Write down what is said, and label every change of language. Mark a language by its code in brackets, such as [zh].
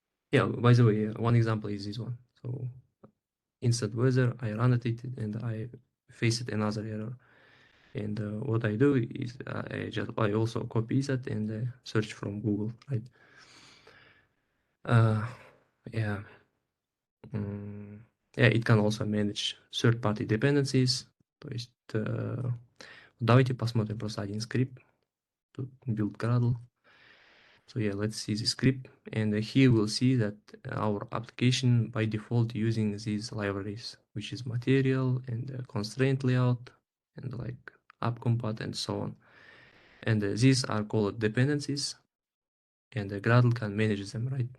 [en] Yeah, by the way, one example is this one. So instant weather, I run it and I faced another error. And what I do is I also copy that and search from Google, right? Yeah. Yeah, it can also manage third-party dependencies. [ru] То есть давайте посмотрим просто один скрипт. Тут build Gradle. [en] So yeah, let's see the script. And here we'll see that our application by default using these libraries, which is material and constraint layout and like app-compat and so on. And these are called dependencies. And Gradle can manage them, right?